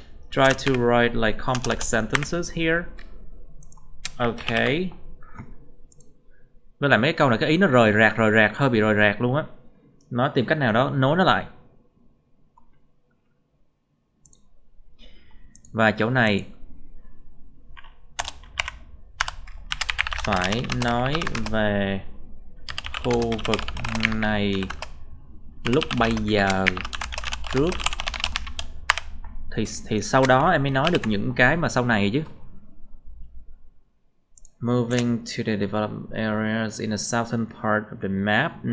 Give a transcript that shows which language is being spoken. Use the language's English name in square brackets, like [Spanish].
[English] Try to write like complex sentences here. Okay. [Vietnamese] Với lại mấy cái câu này cái ý nó rời rạc, hơi bị rời rạc luôn á. Nó tìm cách nào đó nối nó lại. Và chỗ này phải nói về khu vực này lúc bây giờ trước thì sau đó em mới nói được những cái mà sau này chứ. [English] Moving to the developed areas in the southern part of the map.